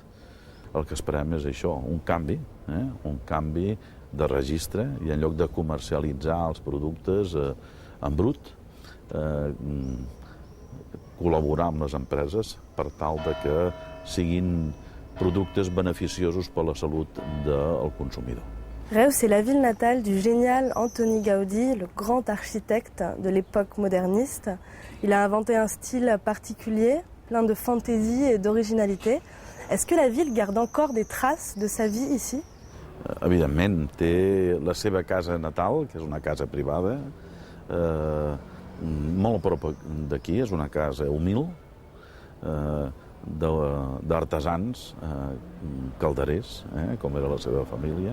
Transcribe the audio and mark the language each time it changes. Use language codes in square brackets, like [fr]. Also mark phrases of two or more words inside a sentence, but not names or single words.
[ca] El que esperem és això, un canvi de registre, i en lloc de comercialitzar els productes en brut, col·laborar amb les empreses per tal de que siguin productes beneficiosos per a la salut del consumidor. [fr] Reus est la ville natale du génial Antoni Gaudí, le grand architecte de l'époque moderniste. Il a inventé un style particulier, plein de fantaisie et d'originalité. Est-ce que la ville garde encore des traces de sa vie ici? [ca] Evidentment, té la seva casa natal, que és una casa privada, molt a prop d'aquí, és una casa humil, d'artesans calderers, com era la seva família.